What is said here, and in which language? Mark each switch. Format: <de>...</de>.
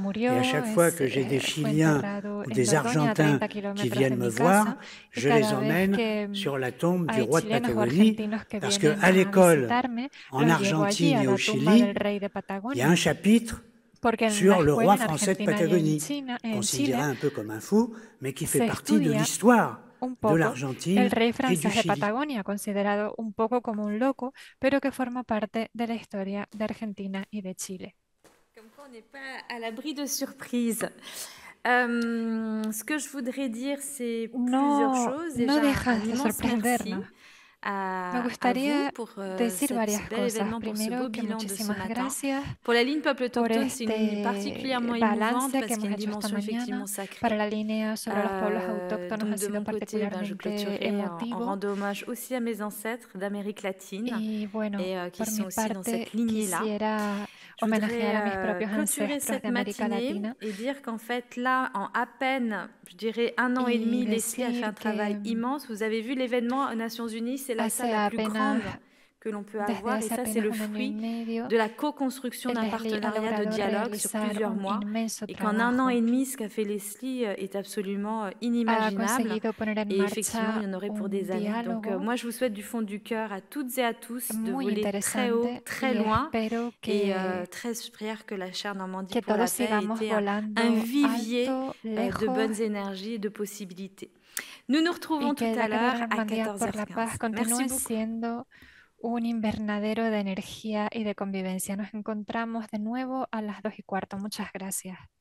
<fr>Et à chaque fois que j'ai des Chiliens ou des Argentins qui viennent me voir, je les emmène sur la tombe du roi de Patagonie, parce qu'à l'école, en Argentine et au Chili, il y a un chapitre sur le roi français de Patagonie, considéré un peu comme un fou, mais qui fait partie de l'histoire de l'Argentine et du Chili.</fr> <es>Patagonia, considerado un poco como un loco, pero que forma parte de la historia de Argentina y de Chile.</es> <fr>Comme quoi on n'est pas à l'abri de surprises. Ce que je voudrais dire, c'est plusieurs choses. Déjà, un immense merci</fr> <es>Me gustaría decir varias cosas. Primero, que muchísimas gracias</es> <fr>pour la ligne Peuple</fr> <es>por</es> <fr>autochtone, c'est une particulièrement émouvante parce qu'il y a une dimension effectivement sacrée.</fr> <es>Para la línea sobre los pueblos autóctonos ha sido particularmente emotivo.</es> <fr>En rendant hommage aussi à mes ancêtres d'Amérique latine</fr> <es>y bueno,</es> <fr>qui sont aussi dans cette lignée-là. Je voudrais clôturer cette matinée et dire qu'en fait, là, en à peine, je dirais 1 an et demi, Leslie a fait un travail immense. Vous avez vu l'événement aux Nations Unies, c'est la salle la plus grande que l'on peut avoir, et ça, c'est le fruit de la co-construction d'un partenariat de dialogue sur plusieurs mois, et qu'en 1 an et demi, ce qu'a fait Leslie est absolument inimaginable, et effectivement, il y en aurait pour des années. Donc, moi, je vous souhaite du fond du cœur à toutes et à tous de voler très haut, très loin, et très prière que la chère Normandie pour la paix ait été un vivier de bonnes énergies et de possibilités. Nous nous retrouvons tout à l'heure à 14h15. Merci beaucoup.</fr> <es>Un invernadero de energía y de convivencia. Nos encontramos de nuevo a las 2:15. Muchas gracias.</es>